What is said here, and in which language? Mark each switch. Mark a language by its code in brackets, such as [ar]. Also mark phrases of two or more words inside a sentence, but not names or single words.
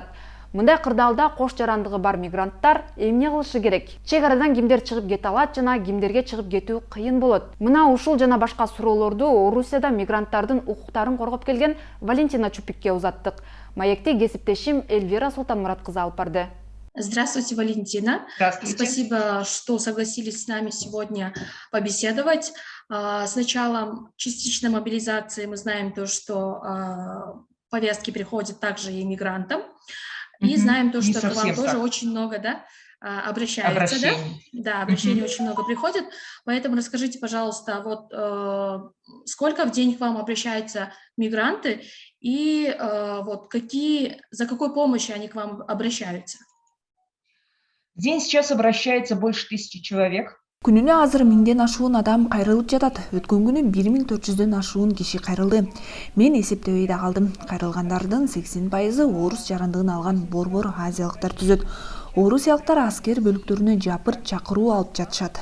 [ky] Мындай кырдаалда кош жарандыгы бар мигранттар эмне кылышы керек? Чек арадан кимдер чыгып кете алат жана кимдерге чыгып кетүү кыйын болот? Мына ушул жана башка суроолорду Орусияда мигранттардын укуктарын коргоп келген Валентина Чупикке узаттык. Маекти кесиптешим Эльвира Султанмурат кызы алып барды. [ru] Здравствуйте, Валентина. Здравствуйте. Спасибо, что согласились с нами сегодня побеседовать. С началом частичной мобилизации мы знаем то, что повестки приходят также и мигрантам. И знаем то, что к вам тоже так. Очень много, да, обращается. Да, обращений очень много приходит. Поэтому расскажите, пожалуйста, вот сколько в день к вам обращаются мигранты и вот за какой помощью они к вам обращаются? В день сейчас обращается больше 1000 человек. [ky] Күнүнө азыр 1000ден ашуун адам кайрылып жатат. Өткөн күнү 1400дөн ашуун киши кайрылды. Мен эсептебей да калдым. Кайрылгандардын 80% орус жарандыгын алган борбор азиялыктар түзөт. Орусиялыктар аскер бөлүктөрүнө жапырт чакыруу алып жатышат.